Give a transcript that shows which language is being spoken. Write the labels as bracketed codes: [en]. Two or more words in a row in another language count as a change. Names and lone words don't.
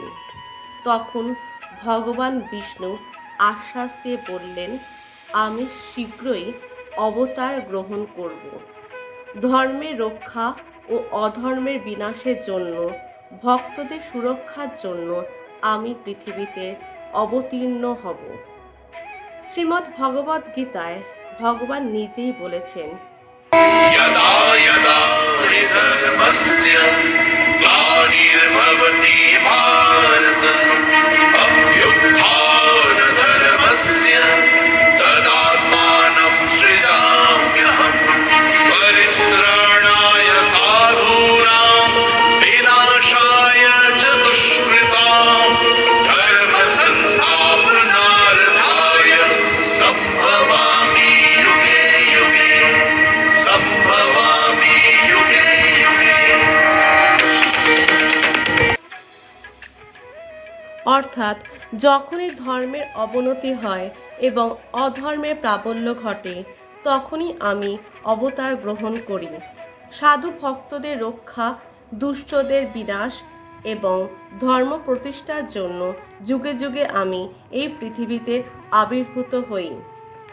[bn] তখন ভগবান বিষ্ণু আশ্বাস দিয়ে বললেন, আমি শীঘ্রই অবতার গ্রহণ করব। ধর্মের রক্ষা ও অধর্মের বিনাশের জন্য, ভক্তদের সুরক্ষার জন্য আমি পৃথিবীতে অবতীর্ণ হব। শ্রীমদ্ ভগবদ গীতায় ভগবান নিজেই বলেছেন, [sa] यदा यदा हि धर्मस्य ग्लानिर्भवति भारत अभ्युत्थानधर्मस्य तदात्मानं सृजाम्यहं परित्राणाय साधूनां विनाशाय च दुष्कृतां धर्मसंस्थापनार्थाय सम्भवामि युगे युगे সম্ভবামি যুগে যুগে। [bn] অর্থাৎ যখনই ধর্মের অবনতি হয় এবং অধর্মের প্রাবল্য ঘটে, তখনই আমি অবতার গ্রহণ করি। সাধু ভক্তদের রক্ষা, দুষ্টদের বিনাশ এবং ধর্ম প্রতিষ্ঠার জন্য যুগে যুগে আমি এই পৃথিবীতে আবির্ভূত হই।